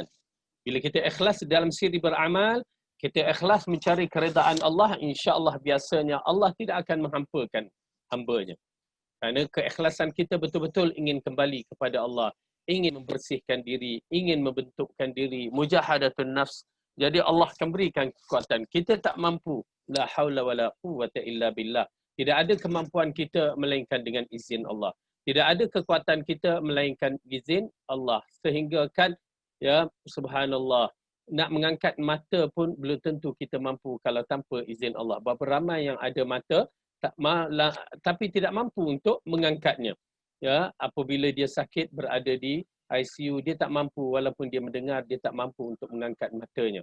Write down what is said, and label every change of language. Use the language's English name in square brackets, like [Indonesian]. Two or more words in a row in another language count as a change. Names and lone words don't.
[Malay] Bila kita ikhlas dalam siri beramal, kita ikhlas mencari keredaan Allah, insya-Allah biasanya Allah tidak akan menghampakan hamba-Nya. Kerana keikhlasan kita betul-betul ingin kembali kepada Allah, ingin membersihkan diri, ingin membentukkan diri, [Arabic] mujahadatun nafs. [Malay] Jadi Allah akan berikan kekuatan. Kita tak mampu. [Arabic] La haula wala quwwata illa billah. [Malay] Tidak ada kemampuan kita melainkan dengan izin Allah. Tidak ada kekuatan kita melainkan izin Allah. Sehingga kan, [Arabic] ya subhanallah, [Malay] nak mengangkat mata pun belum tentu kita mampu kalau tanpa izin Allah. Berapa ramai yang ada mata tapi tidak mampu untuk mengangkatnya. Ya, apabila dia sakit berada di ICU, dia tak mampu, walaupun dia mendengar, dia tak mampu untuk mengangkat matanya.